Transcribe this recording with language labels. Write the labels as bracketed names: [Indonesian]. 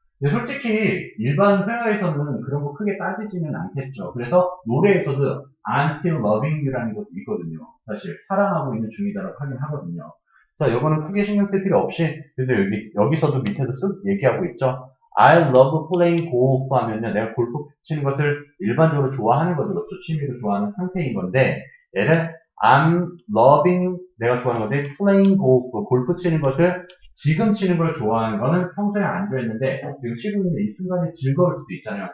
[Korean] 근데 솔직히 일반 회화에서는 그런 거 크게 따지지는 않겠죠. 그래서 노래에서도 [English] I'm still loving you [Korean] 라는 것도 있거든요. 사실 사랑하고 있는 중이다라고 하긴 하거든요. 자, 이거는 크게 신경 쓸 필요 없이 그래도 여기서도 밑에도 쓱 얘기하고 있죠. [English] I love playing golf [Korean] 하면요. 내가 골프 치는 것을 일반적으로 좋아하는 거죠. 그렇죠? 취미로 좋아하는 상태인 건데 얘는 [English] I'm loving [Korean] 내가 좋아하는 건데 [English] playing golf [Korean] 골프 치는 것을 지금 치는 걸 좋아하는 거는 평소에 안 좋아했는데 지금 치고 있는 이 순간이 즐거울 수도 있잖아요.